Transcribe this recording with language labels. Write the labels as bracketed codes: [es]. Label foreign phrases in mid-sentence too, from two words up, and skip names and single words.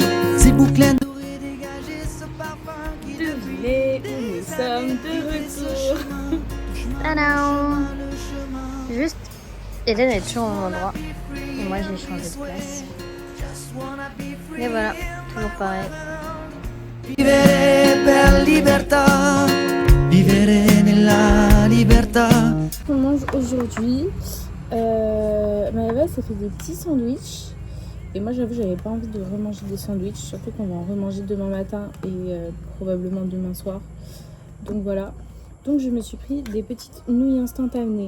[fr] Ses boucles dorées dégageaient ce parfum qui Devinez où nous sommes de retour. Tadam! Juste, Hélène est toujours au même endroit. Et moi, j'ai changé de place. Et voilà, toujours pareil. [it] Vivere per libertà, vivere nella libertà. [fr] On mange aujourd'hui. Maëva s'est fait des petits sandwichs. Et moi, j'avoue, j'avais pas envie de remanger des sandwichs. Surtout qu'on va en remanger demain matin et probablement demain soir. Donc voilà. Donc je me suis pris des petites nouilles instantanées.